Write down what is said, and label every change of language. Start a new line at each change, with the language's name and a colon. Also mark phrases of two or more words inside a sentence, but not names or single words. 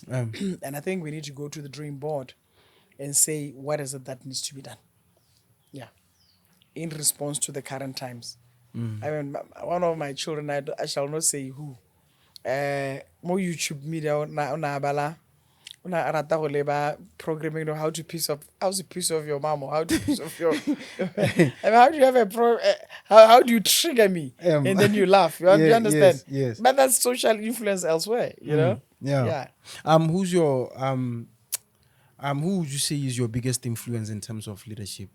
English: And I think we need to go to the drawing board and say, what is it that needs to be done? Yeah. In response to the current times. I mean, one of my children, I shall not say who, more YouTube media,
Tswana: una rata go leba
English: programming on how's a piece of your mom, or how to piece of your I mean, how do you have how do you trigger me and then you laugh, you understand? Yes. But that's social influence elsewhere, you know. Yeah. Who's your who would you say is your biggest influence in terms of leadership?